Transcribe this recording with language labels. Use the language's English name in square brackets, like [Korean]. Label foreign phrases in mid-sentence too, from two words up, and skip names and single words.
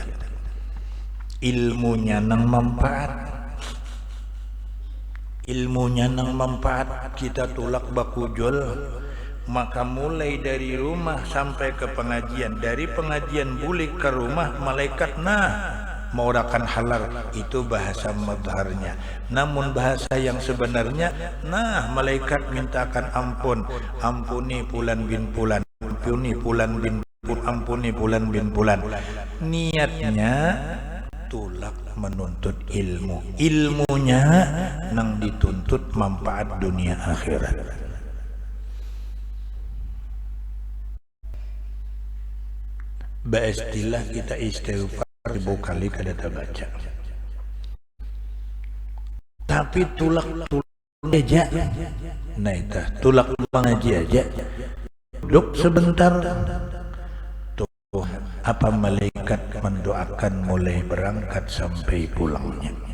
[Banjar] Ilmunya nang manfaat, ilmunya nang manfaat, kita tulak bakujol, maka mulai dari rumah sampai ke pengajian, dari pengajian bulik ke rumah, malaikat maurakan halal, itu bahasa madharnya. Namun bahasa yang sebenarnya, malaikat mintakan ampun, ampuni Fulan bin Fulan, ampuni Fulan bin Fulan, ampuni Fulan bin Fulan. Niatnya tulak menuntut ilmu, ilmunya nang dituntut manfaat dunia akhirat. Baistilah kita istighfar 1000 kali kada baca, tapi tulak aja, nah itu tulak mengaji aja, duduk sebentar, tuh apa malaikat mendoakan mulai berangkat sampai pulangnya.